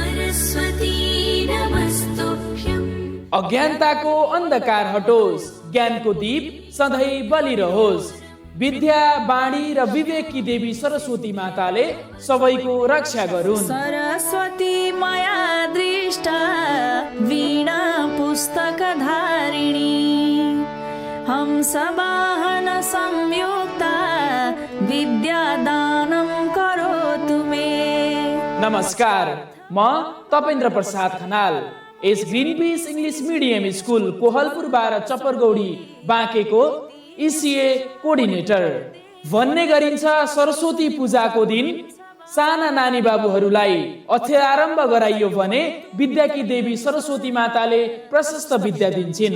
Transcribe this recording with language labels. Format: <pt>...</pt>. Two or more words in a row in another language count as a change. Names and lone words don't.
<sa>सरस्वती नमस्तुभ्यम्।</sa> <ne>अज्ञानताको अन्धकार हटोस्, ज्ञानको दीप सधैँ बलिरहोस्। विद्या वाणी र विवेककी देवी सरस्वती माताले सबैको रक्षा गरून्।</ne> <sa>सरस्वती मया दृष्टा वीणा पुस्तक धारिणी हंसवाहन संयुक्ता विद्यादानं करोतु मे।</sa> <ne>नमस्कार, म तपेन्द्र प्रसाद खनाल एस ग्रीन पीस इंग्लिश मीडियम स्कूल कोहलपुर 12 चपरगौडी बाँकेको</ne> <en>ECA coordinator.</en> <ne>भन्ने गरिन्छ सरस्वती पूजाको दिन साना नानी बाबुहरूलाई अक्षरारम्भ गराइयो भने विद्याकी देवी सरस्वती माताले प्रशस्त विद्या दिन्छिन्।</ne>